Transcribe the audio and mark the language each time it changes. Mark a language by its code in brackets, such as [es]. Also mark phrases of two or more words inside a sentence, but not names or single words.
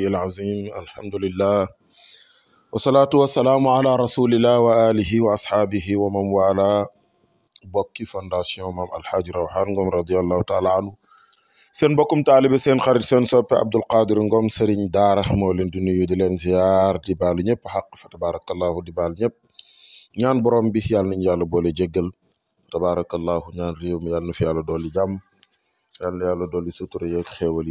[ar] العظيم الحمد لله والصلاة والسلام على رسول الله وآله وأصحابه ومن والاه [wo] bokki fondation Mame Alhaji Rawhan Ngom [ar] رضي الله تعالى عنه [wo] seen bokkum taalibe seen xarit seen soppe Abdul Qadir Ngom Serigne Daara moo leen di nuyu di leen ziar di baalu ñëpp xaq fa tabarakallahu di baal ñëpp ñaan borom bi yàlla nañu yàlla boole jéggal tabarakallahu ñaan réew mi yàlla na fi yàlla dooli jàmm yàlla yàlla dolli sutura yeeg xéewal yi